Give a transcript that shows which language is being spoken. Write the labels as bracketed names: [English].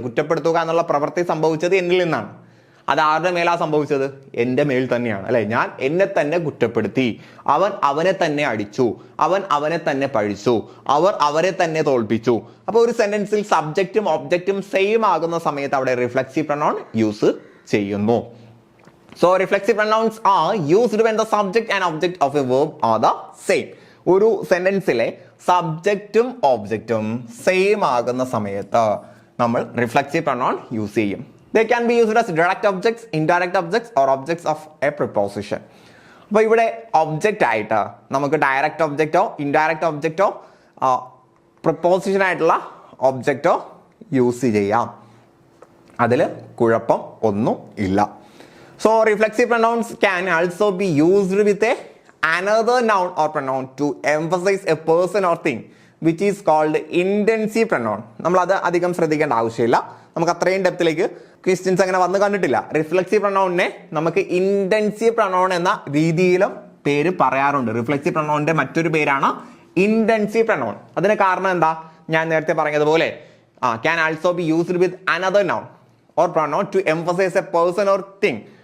[Malayalam] കുറ്റപ്പെടുത്തുക എന്നുള്ള പ്രവൃത്തി സംഭവിച്ചത് എന്നിൽ നിന്നാണ്. അത് ആരുടെ മേലാ സംഭവിച്ചത്? എൻ്റെ മേൽ തന്നെയാണ് അല്ലെ. ഞാൻ എന്നെ തന്നെ കുറ്റപ്പെടുത്തി, അവൻ അവനെ തന്നെ അടിച്ചു, അവൻ അവനെ തന്നെ പഴിച്ചു, അവർ അവരെ തന്നെ തോൽപ്പിച്ചു. അപ്പൊ ഒരു സെന്റൻസിൽ സബ്ജക്റ്റും ഒബ്ജക്റ്റും സെയിം ആകുന്ന സമയത്ത് അവിടെ റിഫ്ലക്സീവ് പ്രൊനൗൺ യൂസ് ചെയ്യുന്നു. [English] So reflexive pronouns are used when the subject and object of a verb are the same. [Malayalam] ഒരു സെന്റൻസിലെ സബ്ജക്റ്റും ഒബ്ജക്റ്റും സെയിം ആകുന്ന സമയത്ത് നമ്മൾ റിഫ്ലക്സീവ് പ്രൊനൗൺ യൂസ് ചെയ്യും. [English] They can be used as direct objects, indirect objects or objects of a preposition. [Malayalam] അപ്പോൾ ഇവിടെ object ആയിട്ട് നമുക്ക് direct ഒബ്ജക്റ്റോ indirect ഒബ്ജക്റ്റോ preposition ആയിട്ടുള്ള ഒബ്ജക്റ്റോ യൂസ് ചെയ്യാം. അതിൽ കുഴപ്പം ഒന്നും ഇല്ല. [English] So reflexive pronouns can also be used with another noun or pronoun to emphasize a person or thing which is called intensive pronoun. [Malayalam] നമ്മൾ അത് അധികം ശ്രദ്ധിക്കേണ്ട ആവശ്യമില്ല. നമുക്ക് അത്രയും ഡെപ്തിലേക്ക് ക്വസ്റ്റ്യൻസ് അങ്ങനെ വന്ന് കണ്ടിട്ടില്ല. റിഫ്ലെക്സീവ് പ്രൊനൗണിനെ നമുക്ക് ഇന്റൻസീവ് പ്രൊനൗൺ എന്ന രീതിയിലും പേര് പറയാറുണ്ട്. റിഫ്ലെക്സീവ് പ്രൊനൗണിന്റെ മറ്റൊരു പേരാണ് ഇന്റൻസീവ് പ്രൊനൗൺ. അതിന് കാരണം എന്താ? ഞാൻ നേരത്തെ പറഞ്ഞതുപോലെ [English] Can also be used with another noun or pronoun to emphasise a person or thing.